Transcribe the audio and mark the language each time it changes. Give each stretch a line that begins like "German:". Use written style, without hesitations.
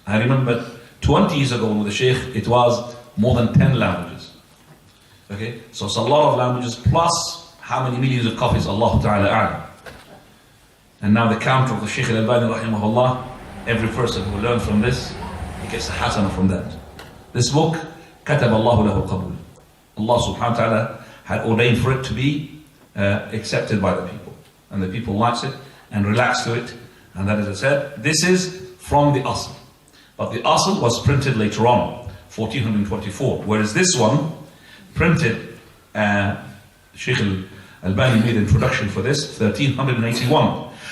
English: I remember 20 years ago with the Shaykh, it was more than 10 languages. Okay, so it's a lot of languages, plus how many millions of copies, Allah Ta'ala a'lam. And now the counter of the Shaykh Al-Albani rahimahullah, every person who learns from this, he gets a hasanah from that. This book,
Arabic: كتب الله له القبول.
English: Allah subhanahu wa ta'ala had ordained for it to be accepted by the people. And the people likes it and relax to it. And that, as I said, this is from the asl. But the asl was printed later on, 1424. Whereas this one, printed, Shaykh Al-Albani made an introduction for this, 1381.